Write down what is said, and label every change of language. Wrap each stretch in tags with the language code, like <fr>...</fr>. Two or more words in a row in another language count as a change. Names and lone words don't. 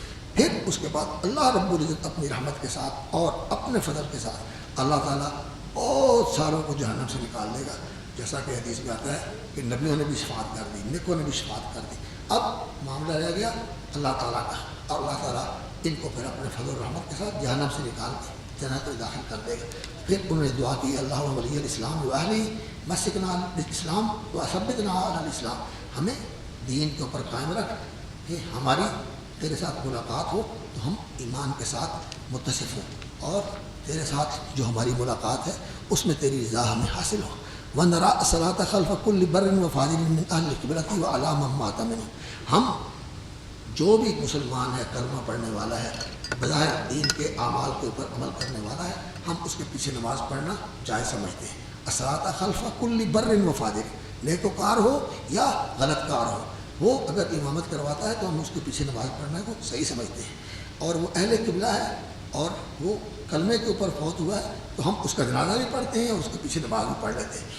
<ur>پھر اس کے بعد اللہ رب العزت اپنی رحمت کے ساتھ اور اپنے فضل کے ساتھ اللہ تعالیٰ بہت ساروں کو جہنم سے نکال دے گا، جیسا کہ حدیث میں آتا ہے کہ نبیوں نے بھی شفاعت کر دی، نیکوں نے بھی شفاعت کر دی۔ اب معاملہ رہ گیا اللہ تعالیٰ کا، اور اللہ تعالیٰ ان کو پھر اپنے فضل و رحمت کے ساتھ جہنم سے نکال کے جنت میں داخل کر دے گا۔ پھر انہوں نے دعا کی</ur> <ar>اللہ ولی الاسلام و اہلہ مسکنا الاسلام و ثبتنا علی الاسلام،</ar> <ur>ہمیں دین کے اوپر قائم رکھ کہ ہماری تیرے ساتھ ملاقات ہو تو ہم ایمان کے ساتھ متصف ہوں، اور تیرے ساتھ جو ہماری ملاقات ہے اس میں تیری رضا ہمیں حاصل ہو۔</ur> <ar>وَنَرَا الصَّلَاةَ خَلْفَ كُلِّ بَرٍّ وَفَاجِرٍ مِّنْ أَهْلِ الْقِبْلَةِ وَعَلَىٰ مَن مَّاتَ مِنْهُمْ،</ar> <ur>ہم جو بھی مسلمان ہے، کلمہ پڑھنے والا ہے، بظاہر دین کے اعمال کے اوپر عمل کرنے والا ہے، ہم اس کے پیچھے نماز پڑھنا جائز سمجھتے ہیں۔</ur> <ar>الصلاۃ خلف کل بر و فاجر،</ar> <ur>نیکوکار ہو یا غلط کار ہو، وہ اگر امامت کرواتا ہے تو ہم اس کے پیچھے نماز پڑھنے کو صحیح سمجھتے ہیں، اور وہ اہل قبلہ ہے اور وہ کلمے کے اوپر فوت ہوا ہے تو ہم اس کا جنازہ بھی پڑھتے ہیں اور اس کے پیچھے نماز بھی پڑھ لیتے ہیں۔</ur>